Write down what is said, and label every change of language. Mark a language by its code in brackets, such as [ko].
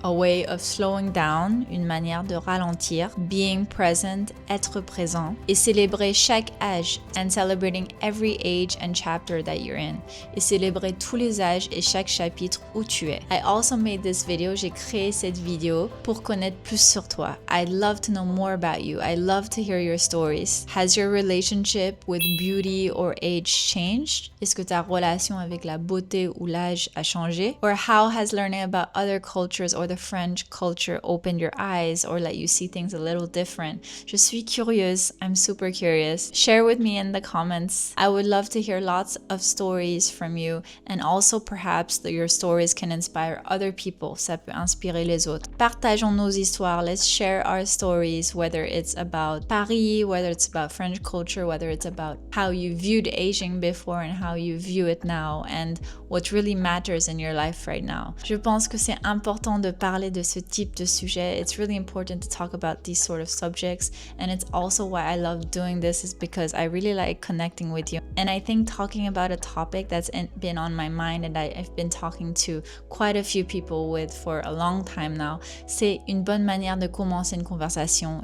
[en] A way of slowing down, [fr] une manière de ralentir, [en] being present, [fr] être présent, et célébrer chaque âge, [en] and celebrating every age and chapter that you're in, [fr] et célébrer tous les âges et chaque chapitre où tu es. [en] I also made this video, [fr] j'ai créé cette vidéo pour connaître plus sur toi. [en] I'd love to know more about you. I'd love to hear your stories. Has your relationship with beauty or age changed? [fr] Est-ce que ta relation avec la beauté ou l'âge a changé? [en] Or how has learning about other cultures or the French culture opened your eyes or let you see things a little different? [fr] Je suis curieuse. [en] I'm super curious. Share with me in the comments. I would love to hear lots of stories from you, and also perhaps that your stories can inspire other people. [fr] Ça peut inspirer les autres. Partageons nos histoires. [en] Let's share our stories, whether it's about Paris, whether it's about French culture, whether it's about how you viewed aging before and how you view it now, and what really matters in your life right now. [fr] Je pense que c'est important de parler de ce type de sujet. [en] It's really important to talk about these sort of subjects, and it's also why I love doing this, is because I really like connecting with you. And I think talking about a topic that's been on my mind and I've been talking to quite a few people with for a long time now, [fr] c'est une bonne manière de commencer une conversation.